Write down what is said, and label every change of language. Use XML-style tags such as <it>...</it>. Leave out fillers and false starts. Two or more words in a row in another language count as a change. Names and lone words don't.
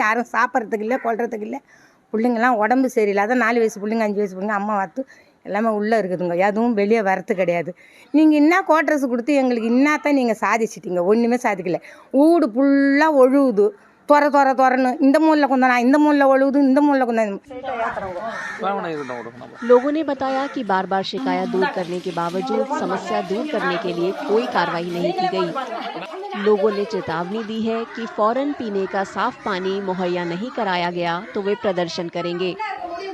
<ta>யாரும் சாப்பிட்றதுக்கு இல்லை, கொள்றதுக்கு இல்லை. பிள்ளைங்கள்லாம் உடம்பு சரியில்லாத 4 வயசு பிள்ளைங்க 5 வயசு பிள்ளைங்க அம்மா வாத்து எல்லாமே உள்ளே இருக்குதுங்க. எதுவும் வெளியே வரது கிடையாது. நீங்கள் என்ன குவார்ட்டர்ஸ் கொடுத்து எங்களுக்கு என்னத்தான் நீங்கள் சாதிச்சிட்டீங்க? ஒன்றுமே சாதிக்கல. வீடு ஃபுல்லாக ஒழுகுது. தொரன்னு இந்த மூலையில் கொண்டா இந்த மூலையில் ஒழுகுது, இந்த மூலையில் கொண்டா.</ta> <hi>लोगों ने बताया कि बार बार शिकायत दूर करने के बावजूद समस्या दूर करने के लिए कोई कार्रवाई नहीं की गई। लोगों ने चेतावनी दी है कि फौरन पीने का साफ पानी मुहैया नहीं कराया गया तो वे प्रदर्शन करेंगे।</hi>